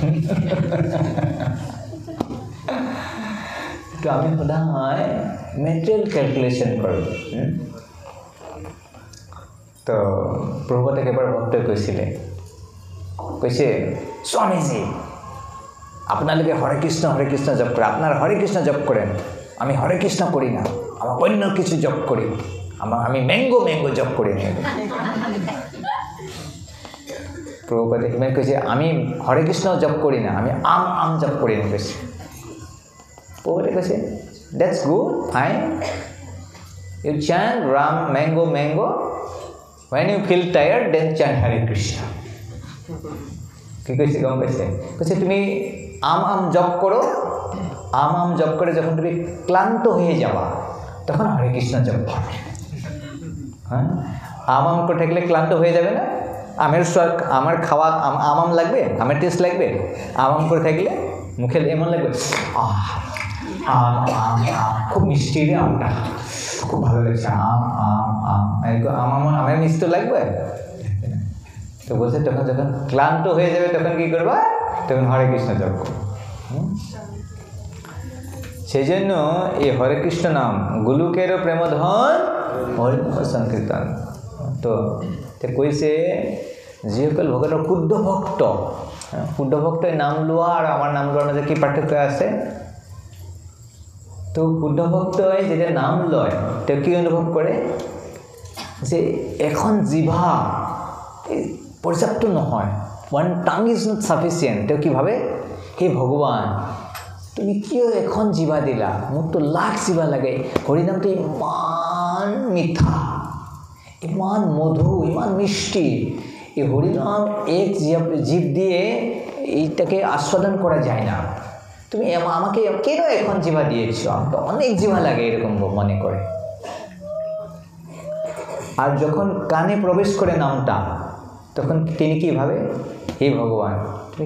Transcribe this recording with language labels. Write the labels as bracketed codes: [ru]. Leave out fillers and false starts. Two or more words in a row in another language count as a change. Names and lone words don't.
[as] তো আমি সদায় মেটেৰিয়েল কেলকুলেশ্যন কৰোঁ তো প্ৰভুপাতে একেবাৰে ভক্তই কৈছে স্বামীজী আপোনালোকে হৰে কৃষ্ণ জপ কৰে আপোনাৰ হৰে কৃষ্ণ [bn] জপ করেন আমি হরে কৃষ্ণ করি না আমার অন্য কিছু জপ করি আমি ম্যাঙ্গো জপ করি না [as] প্রভুপাদে ইমান কৈছে [bn] আমি হরে কৃষ্ণ জপ করি না [as] আমি আম জপ করি না কৈছে প্রভুপাদে কৈছে [en] that's good fine you chant ram mango when you feel tired then chant Hare Krishna [as] কি কৈছে গম পাইছে কৈছে তুমি আম জপ করো আম জপ করে [bn] যখন তুমি ক্লান্ত হয়ে যাবা তখন হরে কৃষ্ণ জপ করবে হ্যাঁ আম করে থাকলে ক্লান্ত হয়ে যাবে না আমার খাওয়া আম লাগবে আমের টেস্ট লাগবে আম করে থাকলে মুখে এমন লাগবে আম খুব মিষ্টি রে আমটা খুব ভালো লাগছে আম আমের মিষ্টি লাগবে তো বলছে তখন যখন ক্লান্ত হয়ে যাবে তখন কি করবা তখন হরে কৃষ্ণ জপ করো সেই জন্য এই হরে কৃষ্ণ নাম [as] গোলকেরও প্রেমধন হরিনাম সংকীর্তন তো কৈছে যিসকল ভগতৰ শুদ্ধ ভক্তই নাম লোৱা আৰু আমাৰ নাম লোৱাৰ মাজত কি পাৰ্থক্য আছে তো শুদ্ধ ভক্তই যেতিয়া নাম লয় তেওঁ কি অনুভৱ কৰে যে এখন জিভা পৰ্যাপ্ত নহয় ওৱান [en] tongue is not sufficient [as] তেওঁ কি ভাবে হে ভগৱান তুমি কিয় এখন জিভা দিলা মোক তো লাখ জিভা লাগে হৰিনামটো ইমান মিঠা ইমান মধু ইমান মিষ্টি [bn] এই হরিনাম এক জীব দিয়ে এইটাকে আস্বাদন করা যায় না তুমি আমাকে কেন এখন জিভা দিয়েছো আমাকে অনেক জিভা লাগে এরকম মনে করে আর যখন কানে প্রবেশ করে নামটা তখন তিনি কি ভাবে হে ভগবান তুমি